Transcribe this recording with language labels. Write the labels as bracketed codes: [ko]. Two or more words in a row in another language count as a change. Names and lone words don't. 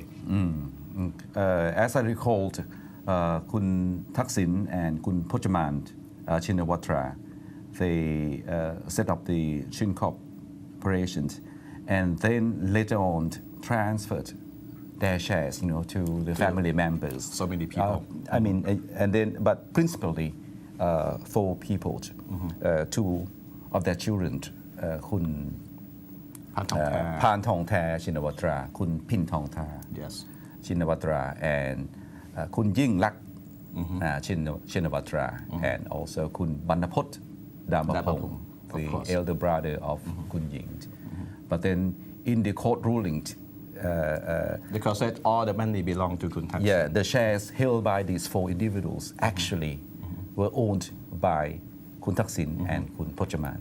[en] As I recalled, Khun Thaksin and Khun Pochaman Shinawatra, they set up the Shin Corporation and then later on transferred their shares, to the family members. So many people. But principally 4 people, 2 of their children, Khun Phan Thong Tha Shinawatra, Khun Phin Thong Tha Shinawatra, and Khun Yingluck Shinawatra, and also Khun Bannapot Damapong, the elder brother of Khun Ying. But then in the court ruling, because that all the money belonged to Khun Thaksin. The shares held by these 4 individuals actually were owned by Khun Thaksin and Khun Pochaman.